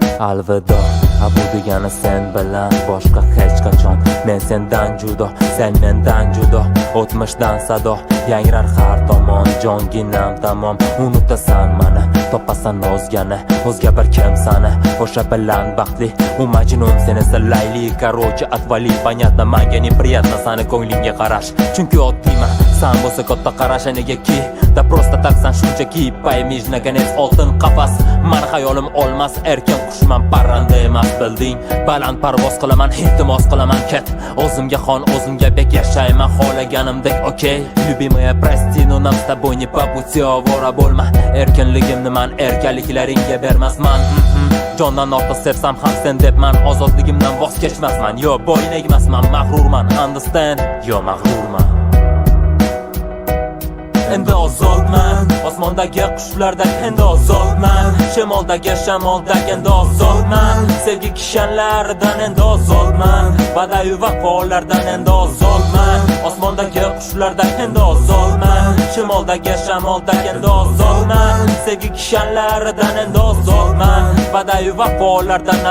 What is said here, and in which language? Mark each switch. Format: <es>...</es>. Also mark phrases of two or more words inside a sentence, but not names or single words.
<uz>Alvido, a bu degani sen bilan boshqa hech qachon. Men sendan judo, sen mendan judo. O'tmishdan sado, yangrar har tomon. Jonginam tamom, unutasan mani, topasan o'zgani. O'zga bir kim sani, o'sha bilan baxtli. U Majnun, sen esa Layli.</uz> <ru>Короче, отвали, понятно, manga неприятно</ru> <uz>sani ko'nglingga qarash. Chunki oddiyman, san bo'lsa katta qarash, negaki?</uz> <ru>Da просто</ru> <uz>taksan shunchaki,</uz> <ru>pоймишь, наконец,</ru> <uz>oltin qafas. Mani xayolim olmas, erkin qushman, parranda emas, bilding? Baland parvoz qilaman, iltimos qilaman, ket. O'zimga xon, o'zimga bek, yashayman xohlaganimdek, okey?</uz> <ru>Любимая, прости, но нам с тобой не по пути,</ru> <uz>ovora bo'lma. Erkinligimni man erkinliklaringga bermasman. Mhm. Jondan ortiq sevsam ham sen debman, ozodligimdan voz kechmasman. Yo, boylik emasman, mag'rurman, understand? Yo, mag'rurman. Endi ozodman, osmondagi qushlardan endi ozodman, shamoldagi shamoldan endi ozodman, sevgi kishanlaridan endi ozodman, va'da-yu vafolardan endi ozodman, osmondagi qushlardan endi ozodman, shamoldagi shamoldan endi ozodman, sevgi kishanlaridan endi ozodman, va'da-yu vafolardan.</uz>